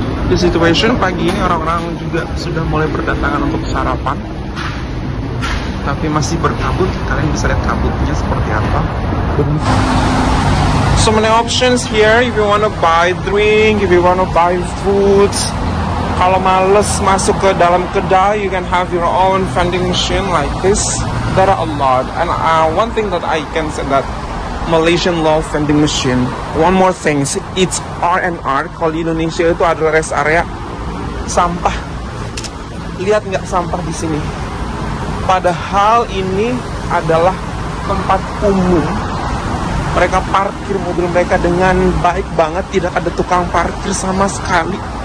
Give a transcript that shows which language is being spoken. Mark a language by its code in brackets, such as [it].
[id] Di situation pagi ini orang-orang juga sudah mulai berdatangan untuk sarapan, tapi masih berkabut. Kalian bisa lihat kabutnya seperti apa. [en] So many options here if you want to buy drink, if you want to buy foods. Kalau males masuk ke dalam kedai, you can have your own vending machine like this. There are a lot, and one thing that I can say that Malaysian love vending machine. One more thing, it's R&R. [id] Kalau di Indonesia itu adalah rest area sampah. Lihat nggak sampah di sini? Padahal ini adalah tempat umum. Mereka parkir mobil mereka dengan baik banget, tidak ada tukang parkir sama sekali.